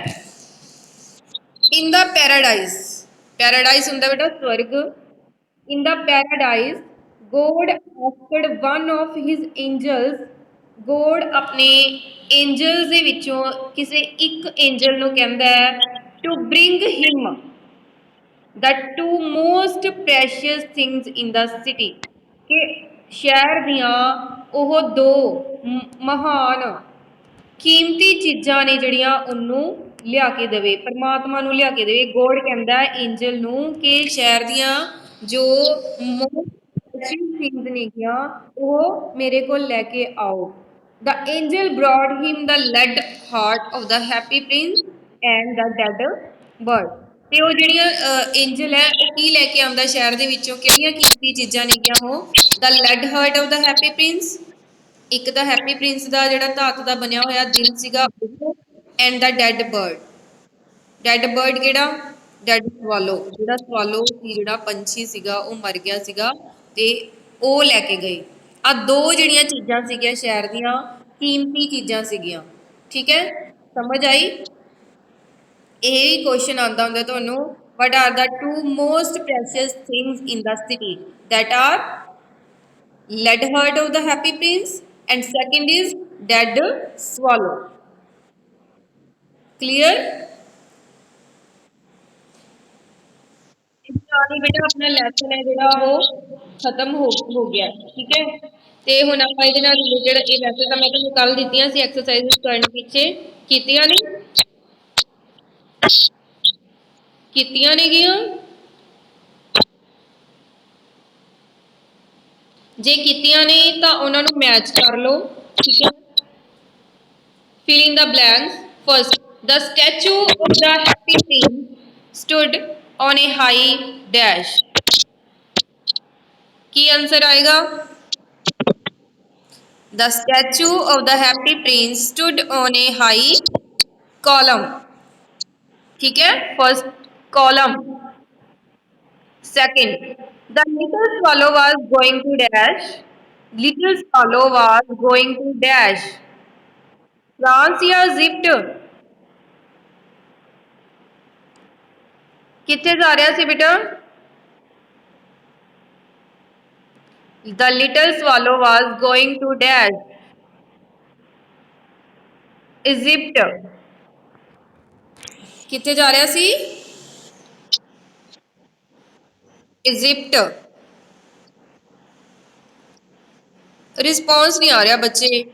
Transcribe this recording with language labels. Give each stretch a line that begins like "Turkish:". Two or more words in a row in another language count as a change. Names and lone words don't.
English: In the paradise, paradise
Punjabi: ਹੁੰਦਾ ਬੇਟਾ ਸਵਰਗ।
English: In the paradise God asked one of his angels.
Punjabi: ਗੋਡ ਆਪਣੇ ਐਂਜਲਸ ਦੇ ਵਿੱਚੋਂ ਕਿਸੇ ਇੱਕ ਐਂਜਲ ਨੂੰ ਕਹਿੰਦਾ ਹੈ
English: to bring him the two most precious things in the city।
Punjabi: ਕਿ ਸ਼ਹਿਰ ਦੀਆਂ ਉਹ ਦੋ ਮਹਾਨ ਕੀਮਤੀ ਚੀਜ਼ਾਂ ਨੇ ਜਿਹੜੀਆਂ ਉਹਨੂੰ ਲਿਆ ਕੇ ਦੇਵੇ, ਪਰਮਾਤਮਾ ਨੂੰ ਲਿਆ ਕੇ ਦੇਵੇ। ਗੋਡ ਕਹਿੰਦਾ ਐਂਜਲ ਨੂੰ ਕਿ ਸ਼ਹਿਰ ਦੀਆਂ ਜੋ
English: most precious things
Punjabi: ਨੇਗੀਆਂ ਉਹ ਮੇਰੇ ਕੋਲ ਲੈ ਕੇ ਆਓ।
English: The angel brought him the lead heart of the happy prince and the dead bird।
Punjabi: ਤੇ ਉਹ ਜਿਹੜੀਆਂ ਐਂਜਲ ਹੈ ਉਹ ਕੀ ਲੈ ਕੇ ਆਉਂਦਾ ਸ਼ਹਿਰ ਦੇ ਵਿੱਚੋਂ? ਕਿਹੜੀਆਂ ਕੀਮਤੀ ਚੀਜ਼ਾਂ ਨੇਗੀਆਂ ਉਹ?
English: The lead heart of the happy prince,
Punjabi: ਇੱਕ ਤਾਂ ਹੈਪੀ ਪ੍ਰਿੰਸ ਦਾ ਜਿਹੜਾ ਧਾਤ ਦਾ ਬਣਿਆ ਹੋਇਆ ਦਿਲ ਸੀਗਾ ਉਹ,
English: and the dead bird. dead bird
Punjabi: ਕਿਹੜਾ?
English: dead swallow,
Punjabi: ਜਿਹੜਾ ਸਵਾਲੋ ਸੀ, ਜਿਹੜਾ ਪੰਛੀ ਸੀਗਾ ਉਹ ਮਰ ਗਿਆ ਸੀਗਾ ਤੇ ਉਹ ਲੈ ਕੇ ਗਏ। ਆ ਦੋ ਜਿਹੜੀਆਂ ਚੀਜ਼ਾਂ ਸੀਗੀਆਂ ਸ਼ਹਿਰ ਦੀਆਂ ਕੀਮਤੀ ਚੀਜ਼ਾਂ ਸੀਗੀਆਂ। ਠੀਕ ਹੈ, ਸਮਝ ਆਈ? ਇਹ ਵੀ ਕੁਐਸਚਨ ਆਉਂਦਾ ਹੁੰਦਾ ਤੁਹਾਨੂੰ।
English: What are the two most precious things in the city? That are lead heart of the happy prince and second is dead swallow। clear?
Punjabi: ਬੇਟਾ ਆਪਣਾ ਲੈਸਨ ਹੈ ਜਿਹੜਾ ਉਹ ਖਤਮ ਹੋ ਗਿਆ। ਠੀਕ ਹੈ, ਤੇ ਹੁਣ ਆਪਾਂ ਇਹਦੇ ਨਾਲ ਰਿਲੇਟਡ ਇਹ ਵੈਸੇ ਤਾਂ ਮੈਂ ਤੁਹਾਨੂੰ ਕੱਲ ਦਿੱਤੀਆਂ ਸੀ ਐਕਸਰਸਾਈਜ਼ ਕਰਨ ਪਿੱਛੇ, ਕੀਤੀਆਂ ਨਹੀਂ? ਕੀਤੀਆਂ ਨੇਗੀਆਂ? ਜੇ ਕੀਤੀਆਂ ਨੇ ਤਾਂ ਉਹਨਾਂ ਨੂੰ ਮੈਚ ਕਰ ਲਓ। ਠੀਕ ਹੈ,
English: fill in the blanks। First, the statue of the happy prince stood on a high dash।
Hindi: ਕੀ ਆंसर आएगा?
English: The statue of the happy prince stood on a high column।
Hindi: ठीक है,
English: first column। Second, the little swallow was going to dash। Little swallow was going to dash।
Punjabi: France ਯਾ ਜਿਪਟ? ਕਿੱਥੇ ਜਾ ਰਿਹਾ ਸੀ ਬੇਟਾ?
English: The little swallow was going to dash इजिप्ट।
Punjabi: ਕਿੱਥੇ ਜਾ ਰਿਹਾ ਸੀ? ਇਜਿਪਟ।
Hindi: रिस्पॉन्स नहीं आ रहा बच्चे।